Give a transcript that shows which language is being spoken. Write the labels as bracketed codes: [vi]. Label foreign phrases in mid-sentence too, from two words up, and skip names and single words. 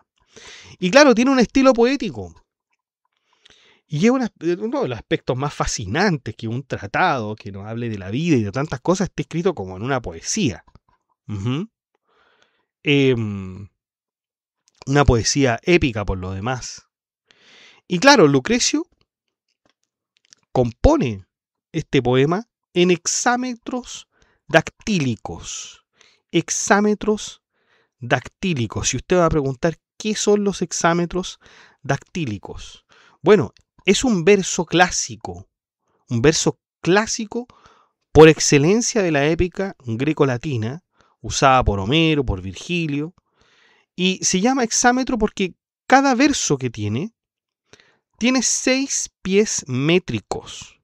[es] Y claro, tiene un estilo poético. Y es uno de los aspectos más fascinantes que un tratado que nos hable de la vida y de tantas cosas esté escrito como en una poesía. Una poesía épica por lo demás. Y claro, Lucrecio compone este poema en hexámetros dactílicos. Hexámetros dactílicos. Si usted va a preguntar qué son los hexámetros dactílicos. Bueno, es un verso clásico por excelencia de la épica greco-latina, usada por Homero, por Virgilio, y se llama hexámetro porque cada verso que tiene 6 pies métricos.